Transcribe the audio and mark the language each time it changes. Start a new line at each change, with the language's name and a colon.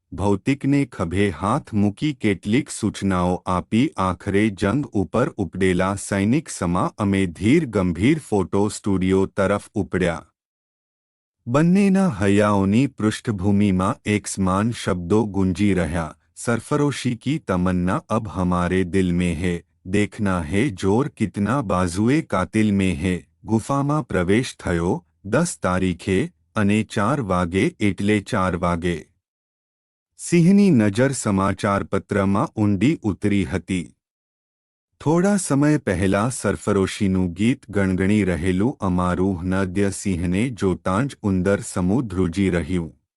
Gujarati: ભૌતિકને ખભે હાથ મૂકી કેટલીક સૂચનાઓ આપી આખરે જંગ ઉપર ઉપડેલા સૈનિક સમા અમે ધીર ગંભીર ફોટો સ્ટુડિયો તરફ ઉપડ્યા. બંનેના હૈયાઓની પૃષ્ઠભૂમિમાં એકસમાન શબ્દો ગુંજી રહ્યા.
Hindi: सरफरोशी की तमन्ना अब हमारे दिल में है, देखना है जोर कितना बाजुए कातिल में है.
Gujarati: गुफाમાં પ્રવેશ થયો 10 તારીખે અને 4 વાગે એટલે 4 વાગે. સિંહની નજર સમાચારપત્રમાં ઊંડી ઉતરી હતી. થોડા સમય પહેલા સરફરોશીનું ગીત ગણગણી રહેલું અમારું હૃદય સિંહને જોતાં જ ઉંદર સમૂહ ધ્રુજી રહ્યું.